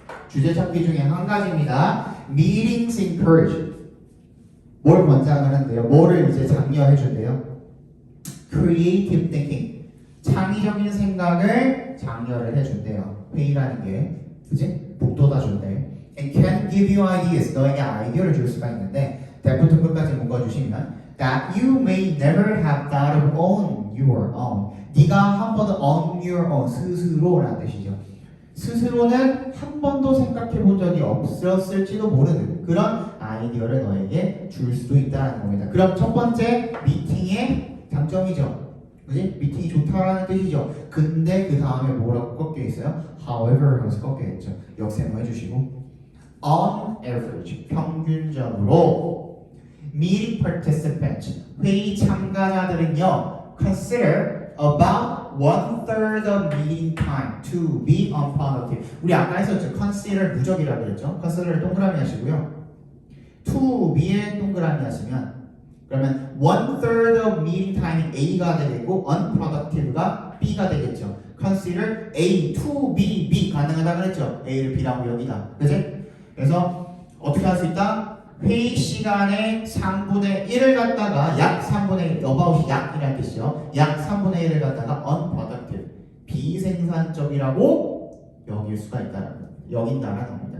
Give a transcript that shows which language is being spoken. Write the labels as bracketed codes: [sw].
[ko] 주제 찾기 중에 한 가지입니다. [en] meetings encourage. [ko] 뭘 권장을 한대요? 뭐를 이제 장려해 준대요? [en] creative thinking. [ko] 창의적인 생각을 장려를 해준대요. 회의라는 게, 그지? 북돋아 준대. [en] And can give you ideas. [ko] 너에게 아이디어를 줄 수가 있는데, 대부터 끝까지 묶어주시면, [en] that you may never have thought of on your own. [ko] 네가 한 번도 [en] on your own [ko] 스스로라는 뜻이죠. 스스로는 한 번도 생각해 본 적이 없었을지도 모르는 그런 아이디어를 너에게 줄 수도 있다는 겁니다. 그럼 첫 번째 미팅의 장점이죠. 그지? 미팅이 좋다라는 뜻이죠. 근데 그 다음에 뭐라고 꺾여 있어요? However 하면서 꺾여 있죠. 역세모 해주시고 [en] On average [ko] 평균적으로 [en] meeting participants [ko] 회의 참가자들은요 [en] consider about 1/3 of meeting time to be unproductive. [ko] 우리 아까 했었죠. consider 무적이라고 그랬죠. consider를 동그라미 하시고요. to be에 동그라미 하시면 그러면 [en] 1/3 of meeting time [ko] 이 A가 되겠고 unproductive가 B가 되겠죠. consider A to B, B 가능하다 그랬죠. A를 B라고 여기다. 그치? 그래서 어떻게 할 수 있다? 회의 시간의 3분의 1을 갖다가 약 3분의 1, about 약이라는 뜻이죠. 약 3분의 1을 갖다가 unproductive, 비생산적이라고 여길 수가 있다는 여긴다라는 겁니다.